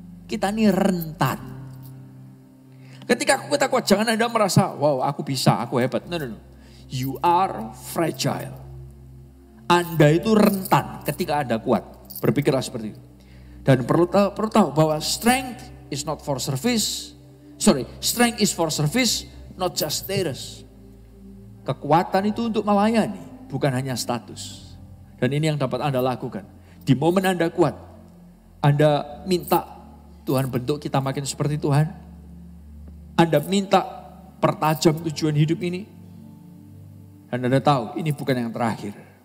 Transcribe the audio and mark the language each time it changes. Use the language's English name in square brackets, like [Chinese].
[Indonesian] Kita ini rentan. Ketika kita kuat, jangan Anda merasa, wow aku bisa, aku hebat. No. [English] You are fragile. [Indonesian] Anda itu rentan ketika Anda kuat. Berpikirlah seperti itu. Dan perlu tahu bahwa [English] strength is not for service. Strength is for service, not just status. [Indonesian] Kekuatan itu untuk melayani, bukan hanya status. Dan ini yang dapat Anda lakukan. Di momen Anda kuat, Anda minta Tuhan bentuk kita makin seperti Tuhan. Anda minta pertajam tujuan hidup ini. Dan Anda tahu ini bukan yang terakhir.